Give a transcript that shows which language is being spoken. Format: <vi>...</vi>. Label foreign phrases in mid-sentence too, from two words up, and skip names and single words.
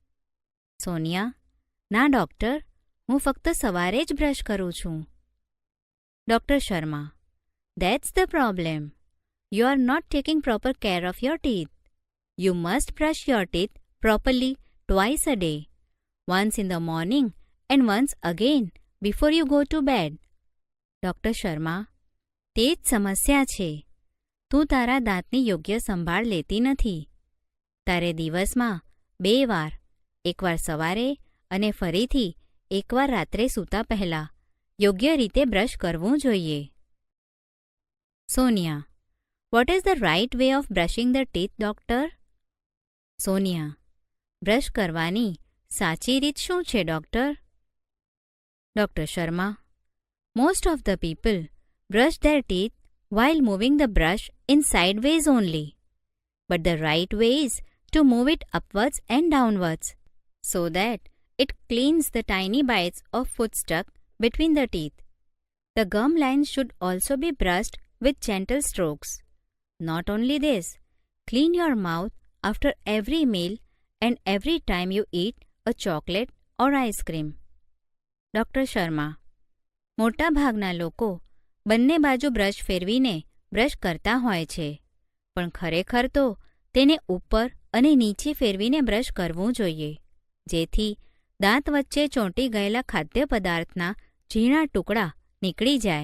<gu>સોનિયા, ના ડૉક્ટર, હું ફક્ત સવારે જ બ્રશ કરું છું.</gu> <en>ડૉક્ટર શર્મા, that's the problem. you are not taking proper care of your teeth. you must brush your teeth properly twice a day, once in the morning and once again before you go to bed.</en> <gu>ડૉક્ટર શર્મા, તે જ સમસ્યા છે. તું તારા દાંતની યોગ્ય સંભાળ લેતી નથી. તારે દિવસમાં 2 વાર, એકવાર સવારે અને ફરીથી એકવાર રાત્રે સૂતા પહેલાં યોગ્ય રીતે બ્રશ કરવું જોઈએ.</gu> <en>સોનિયા, what is the right way of brushing the teeth, doctor?</en> <gu>સોનિયા, બ્રશ કરવાની સાચી રીત શું છે, ડૉક્ટર?</gu> <en>ડૉક્ટર શર્મા, most of the people brush their teeth while moving the brush in sideways only. But the right way is to move it upwards and downwards so that it cleans the tiny bites of food stuck between the teeth. The gum lines should also be brushed with gentle strokes. Not only this, clean your mouth after every meal and every time you eat a chocolate or ice cream.</en> <gu>ડૉક્ટર શર્મા, મોટા ભાગના લોકો બંને બાજુ બ્રશ ફેરવીને બ્રશ કરતા હોય છે, પણ ખરેખર તો તેને ઉપર અને નીચે ફેરવીને બ્રશ કરવું જોઈએ, જેથી દાંત વચ્ચે ચોંટી ગયેલા ખાદ્ય પદાર્થના ઝીણા ટુકડા નીકળી જાય.</gu>